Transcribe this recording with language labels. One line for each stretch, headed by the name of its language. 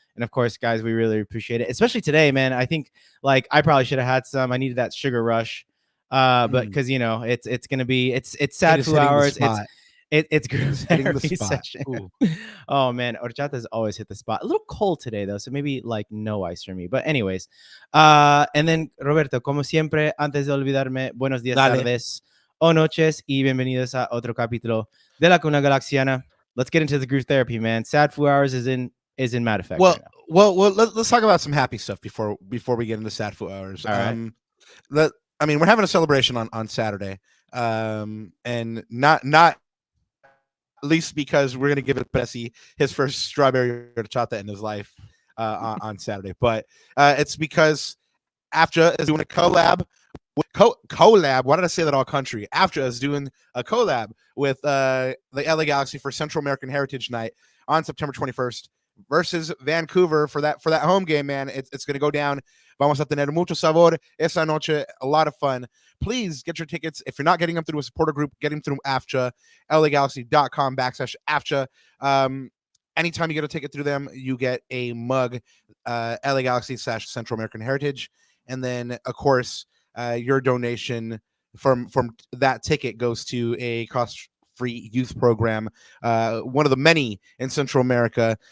English: And of course, guys, we really appreciate it, especially today, man. I think like I probably should have had some. I needed that sugar rush. But because it's gonna be it's sad 2 hours. It's group therapy session. Oh man, horchata's always hit the spot. A little cold today though, so maybe like no ice for me. But anyways, and then Roberto,
Spanish: como siempre, antes de olvidarme, buenos días, tardes o noches y bienvenidos a otro capítulo de La Cuna Galaxiana.
English: Let's get into the group therapy, man. Sad 2 hours is in mad effect. Well, let's talk about some happy stuff before we get into sad 2 hours. All right. I mean, we're having a celebration on Saturday, and not least because we're going to give it Prezi his first strawberry horchata in his life on Saturday. But it's because AFTRA is doing a collab. Why did I say that all country? AFTRA is doing a collab with the LA Galaxy for Central American Heritage Night on September 21st. versus Vancouver for that home game, man. It's going to go down.
Spanish: Vamos a tener mucho sabor esa noche.
English: A lot of fun. Please get your tickets. If you're not getting them through a supporter group, get them through AFCHA, LAGalaxy.com/AFCHA. Anytime you get a ticket through them, you get a mug, LA Galaxy / Central American Heritage. And then, of course, your donation from that ticket goes to a cost-free youth program, one of the many in Central America.